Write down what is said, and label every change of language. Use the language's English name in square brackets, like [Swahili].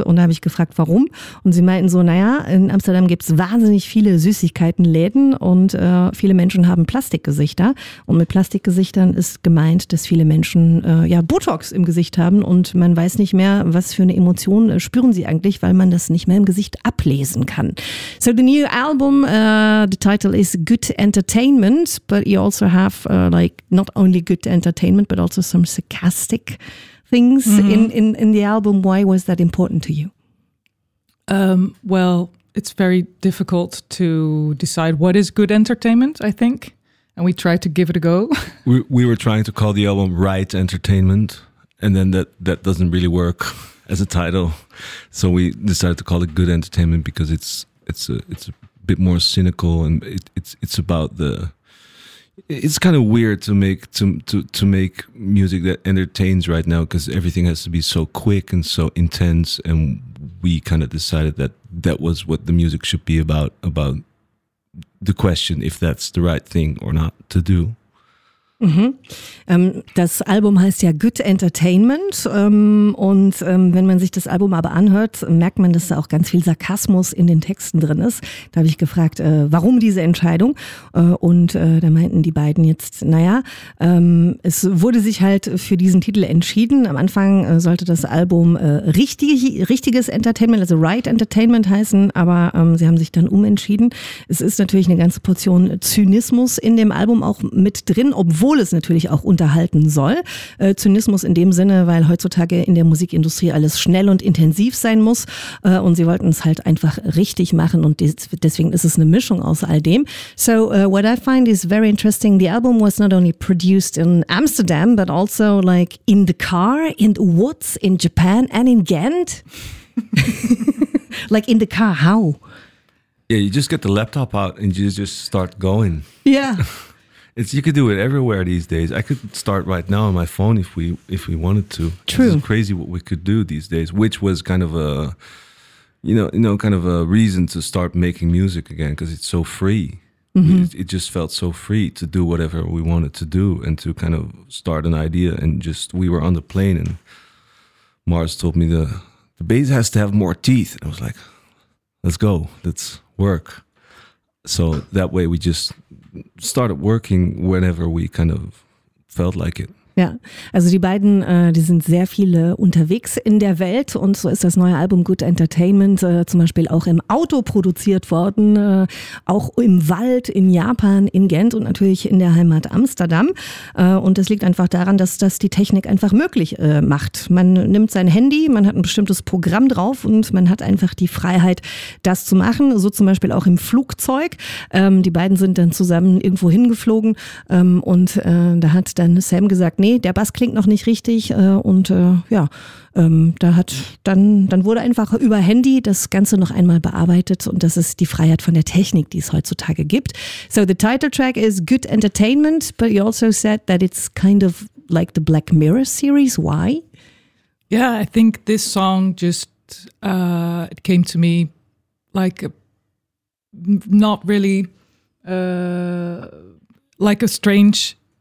[German] Und da habe ich gefragt, warum. Und sie meinten so, naja, in Amsterdam gibt es wahnsinnig viele Süßigkeitenläden und viele Menschen haben Plastikgesichter. Und mit Plastikgesichtern ist gemeint, dass viele Menschen Botox im Gesicht haben und man weiß nicht mehr, was für eine Emotion spüren sie eigentlich, weil man das nicht mehr im Gesicht ablesen kann. [English] So the new album, the title is Good Entertainment. But you also have not only good entertainment, but also some sarcastic things in the album. Why was that important to you? Well, it's very difficult to decide what is good entertainment, I think. And we tried to give it a go. We were trying to call the album Right Entertainment. And then that doesn't really work as a title. So we decided to call it Good Entertainment because it's a bit more cynical, and it's about the, it's kind of weird to make music that entertains right now, because everything has to be so quick and so intense, and we kind of decided that was what the music should be about the question if that's the right thing or not to do. [German] Das Album heißt ja Good Entertainment und wenn man sich das Album aber anhört, merkt man, dass da auch ganz viel Sarkasmus in den Texten drin ist. Da habe ich gefragt, warum diese Entscheidung und da meinten die beiden jetzt, es wurde sich halt für diesen Titel entschieden. Am Anfang sollte das Album richtiges Entertainment, also Right Entertainment heißen, aber sie haben sich dann umentschieden. Es ist natürlich eine ganze Portion Zynismus in dem Album auch mit drin, obwohl es natürlich auch unterhalten soll. Zynismus in dem Sinne, weil heutzutage in der Musikindustrie alles schnell und intensiv sein muss. Und sie wollten es halt einfach richtig machen. Und deswegen ist es eine Mischung aus all dem. [English] So, what I find is very interesting. The album was not only produced in Amsterdam, but also like in the car, in the woods, in Japan and in Ghent. Like in the car, how? Yeah, you just get the laptop out and you just start going. Yeah. You could do it everywhere these days. I could start right now on my phone if we wanted to. True. It's crazy what we could do these days, which was kind of a, you know, kind of a reason to start making music again, because it's so free. Mm-hmm. It just felt so free to do whatever we wanted to do and to kind of start an idea. And just, we were on the plane and Mars told me the bass has to have more teeth. I was like, let's go. Let's work. So that way we just started working whenever we kind of felt like it. [German] Ja, also die beiden, die sind sehr viele unterwegs in der Welt und so ist das neue Album Good Entertainment zum Beispiel auch im Auto produziert worden, auch im Wald, in Japan, in Ghent und natürlich in der Heimat Amsterdam. Und das liegt einfach daran, dass das die Technik einfach möglich macht. Man nimmt sein Handy, man hat ein bestimmtes Programm drauf und man hat einfach die Freiheit, das zu machen. So zum Beispiel auch im Flugzeug. Die beiden sind dann zusammen irgendwo hingeflogen und da hat dann Sam gesagt, nee, der Bass klingt noch nicht richtig. Dann wurde einfach über Handy das Ganze noch einmal bearbeitet, und das ist die Freiheit von der Technik, die es heutzutage gibt. [English] So the title track is Good Entertainment, but you also said that it's kind of like the Black Mirror series. Why? Yeah, I think this song just it came to me like not really like a strange